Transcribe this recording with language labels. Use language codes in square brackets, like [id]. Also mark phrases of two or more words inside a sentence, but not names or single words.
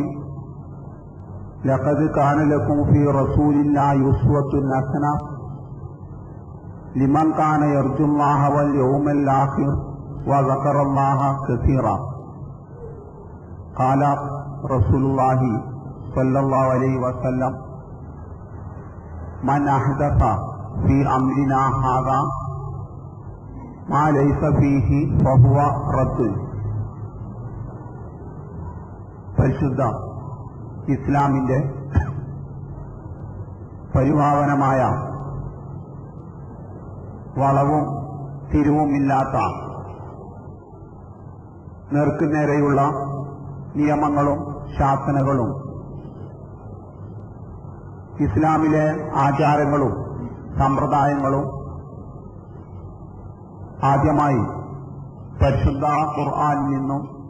[ar] لقد كان لكم في رسول الله أسوة حسنة لمن كان يرجو الله واليوم الآخر وذكر الله كثيرا. قال رسول الله صلى الله عليه وسلم من أحدث في أمرنا هذا ما ليس فيه فهو رد. [ml] പരിശുദ്ധ ഇസ്ലാമിന്റെ പരിഭാവനമായ വളവും തിരിവുമില്ലാത്ത നേർക്കുനേരെയുള്ള നിയമങ്ങളും ശാസനകളും ഇസ്ലാമിലെ ആചാരങ്ങളും സമ്പ്രദായങ്ങളും ആദ്യമായി പരിശുദ്ധ ഖുർആനിൽ നിന്നും